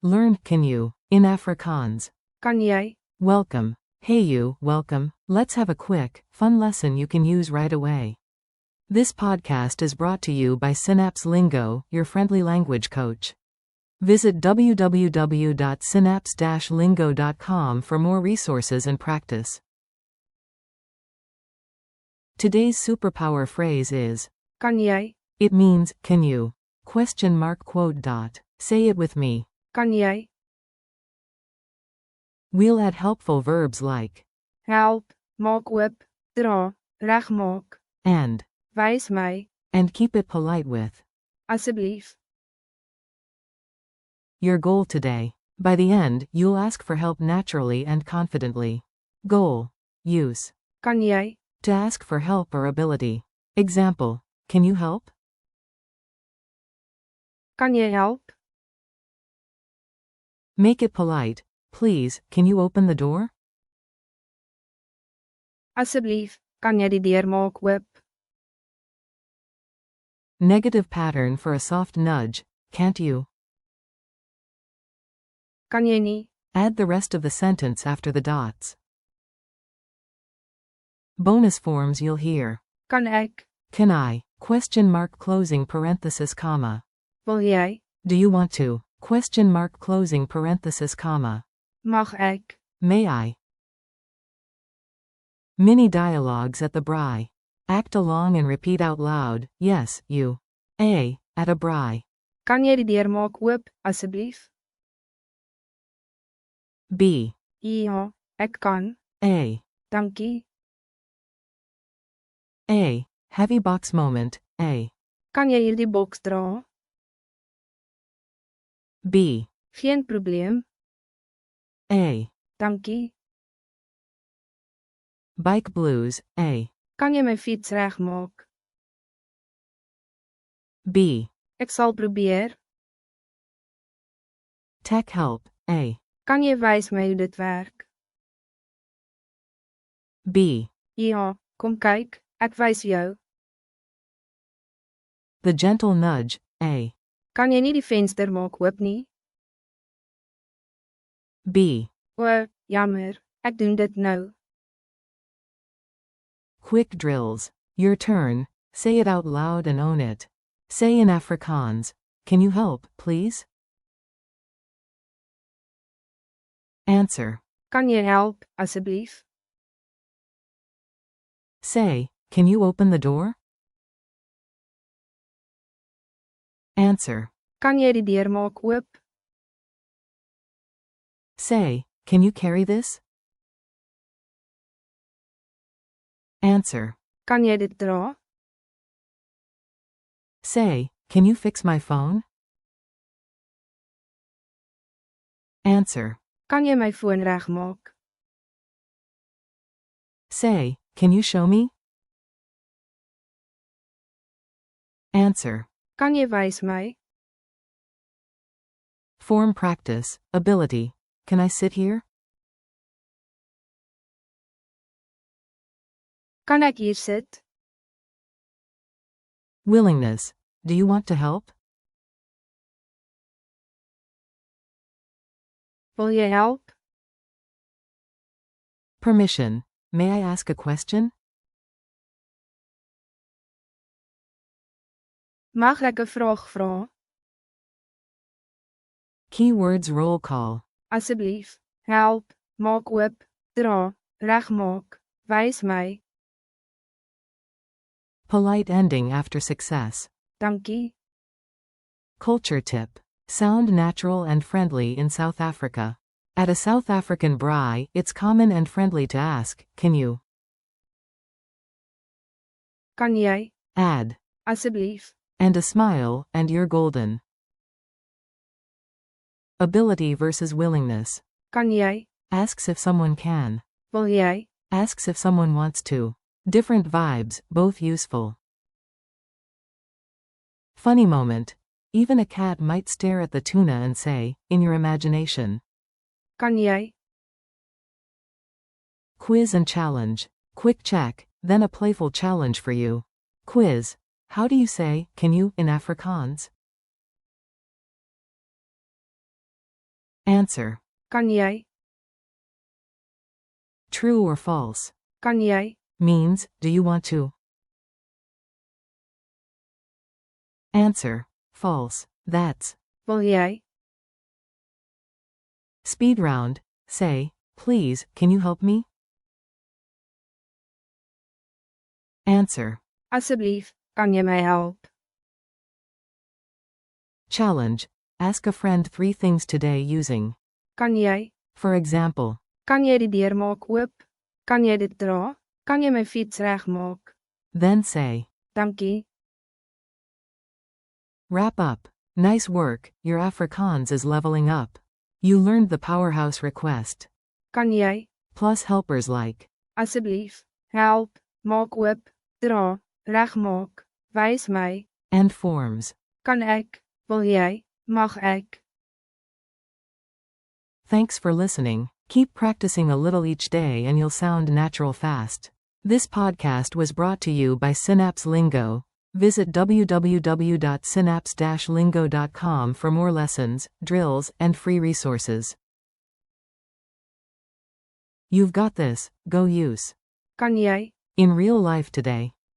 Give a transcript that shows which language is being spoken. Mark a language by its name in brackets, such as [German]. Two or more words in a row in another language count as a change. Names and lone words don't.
[English] Learn can you in Afrikaans. [Afrikaans] Kan jy? [English] Welcome. Hey you, welcome. Let's have a quick, fun lesson you can use right away. This podcast is brought to you by Synapse Lingo, your friendly language coach. Visit www.synapse-lingo.com for more resources and practice. Today's superpower phrase is, [Afrikaans] Kan jy? [English] it means, can you? ? Say it with me. [Afrikaans] Kan jy? [English] We'll add helpful verbs like, [Afrikaans] Help, maak oop, dra, regmaak, [English] and [Afrikaans] wys my, [English] keep it polite with. [Afrikaans] asseblief. [English] Your goal today. By the end, you'll ask for help naturally and confidently. Goal. Use. [Afrikaans] Kan jy? [English] To ask for help or ability. Example. Can you help? [Afrikaans] Kan jy help? [English] Make it polite. Please, can you open the door? [Afrikaans] Asseblief, kan jy die deur maak oop? [English] Negative pattern for a soft nudge. Can't you? [Afrikaans] Kan jy nie? [English] Add the rest of the sentence after the dots. Bonus forms you'll hear. [Afrikaans] Kan ek? [English] Can I? ? Closing parenthesis comma. [Afrikaans] Wil jy? [English] Do you want to? ? Closing parenthesis comma. [Afrikaans] Mag ek? [English] May I? Mini dialogues at the braai. Act along and repeat out loud. Yes, you. A. At a braai. [Afrikaans] Kan jy die deur maak oop, asseblief? [English] B. [Afrikaans] Ja, ek kan. [English] A. [Afrikaans] Dankie. [English] A. Heavy box moment. A. [Afrikaans] Kan jy hierdie boks dra? [English] B. [Afrikaans] Geen probleem. [English] A. [Afrikaans] Dankie. [English] Bike blues. A. [Afrikaans] Kan jy my fiets regmaak? [English] B. [Afrikaans] Ek sal probeer. [English] Tech help. A. [Afrikaans] Kan jy wys my hoe dit werk? [English] B. [Afrikaans] Ja, kom kyk, ek wys jou. [English] The gentle nudge. A. [Afrikaans] Kan jy nie die venster maak oop nie? [English] B. [Afrikaans] O, jammer, ek doen dit nou. [English] Quick drills. Your turn. Say it out loud and own it. Say in Afrikaans. Can you help, please? Answer. [Afrikaans] Kan jy help, asseblief? [English] Say, can you open the door? Answer. [Afrikaans] Kan jy die deur maak oop? [English] Say, can you carry this? Answer. [Afrikaans] Kan jy dit dra? [English] Say, can you fix my phone? Answer. [Afrikaans] Kan jy my foon regmaak? [English] Say, can you show me? Answer. [Afrikaans] Kan jy wys my? [English] Form practice. Ability. Can I sit here? [Afrikaans] Kan ek hier sit? [English] Willingness. Do you want to help? [Afrikaans] Wil jy help? [English] Permission. May I ask a question? [Afrikaans] Mag ek 'n vraag vra? [English] Keywords roll call. [Afrikaans] Asseblief, help, maak oop, dra, regmaak, wys my, [English] Polite ending after success. [Afrikaans] dankie. [English] Culture tip. Sound natural and friendly in South Africa. At a South African braai, it's common and friendly to ask, can you? [Afrikaans] Kan jy? [English] Add. [Afrikaans] Asseblief. [English] And a smile, and you're golden. Ability versus willingness. [Afrikaans] Kan jy? [English] Asks if someone can. [Afrikaans] Wil jy? [English] Asks if someone wants to. Different vibes, both useful. Funny moment. Even a cat might stare at the tuna and say, in your imagination. [Afrikaans] Kan jy? [English] Quiz and challenge. Quick check, then a playful challenge for you. Quiz. How do you say, can you, in Afrikaans? Answer. [Afrikaans] Kan jy? [English] True or false. [Afrikaans] Kan jy? [English] Means, do you want to? Answer. False. That's. [Afrikaans] Wil jy? [English] Speed round. Say, please, can you help me? Answer. [Afrikaans] Asseblief, kan jy my help? [English] Challenge. Ask a friend 3 things today using. [Afrikaans] Kan jy? [English] For example. [Afrikaans] Kan jy die deur maak oop? Kan jy dit dra? Kan jy my fiets regmaak? [English] Then say. [Afrikaans] Dankie. [English] Wrap up. Nice work, your Afrikaans is leveling up. You learned the powerhouse request. [Afrikaans] Kan jy? [English] Plus helpers like. [Afrikaans] Asseblief, help, maak oop, dra, regmaak, wys my. [English] And forms. [Afrikaans] Kan ek? Wil jy? Mag ek? [English] Thanks for listening. Keep practicing a little each day and you'll sound natural fast. This podcast was brought to you by Synapse Lingo. Visit www.synapse-lingo.com for more lessons, drills, and free resources. You've got this, go use. [Afrikaans] Kan jy? [English] In real life today.